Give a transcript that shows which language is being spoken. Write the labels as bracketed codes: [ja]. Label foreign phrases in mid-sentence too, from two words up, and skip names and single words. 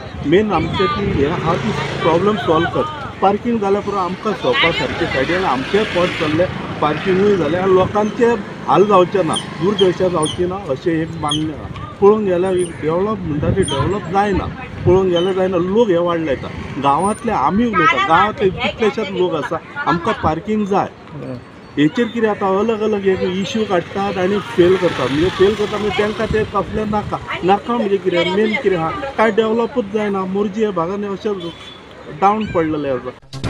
[kok] मेन आमचें ती हें आहा ती प्रॉब्लम सॉल्व कर. पार्किंग जाल्या पुरो आमकां सोंपा सारकें सायडीन आमचें पोट चल्लें, पार्किंगूय जालें आनी लोकांचे हाल जावचे ना, दुर्दशा जावची ना अशें एक मान्य आहा. पळोवंक गेल्यार डेवलप म्हणटा तें डेवलप जायना, पळोवंक गेल्यार जायना. लोक हे वाडले येता, गांवांतले आमी उलयता, गांवांतले कितलेशेच लोक आसा, आमकां पार्किंग जाय. हेचेर कितें आतां अलग अलग एक इश्यू काडटात आनी फेल करतात. म्हणजे फेल करता म्हणजे तांकां ते कसलें नाका म्हणजे कितें, मेन कितें आहा, कांय डेवलपूच जायना. मोर्जी ह्या भागांनी अशें डावन पडलेले आसा.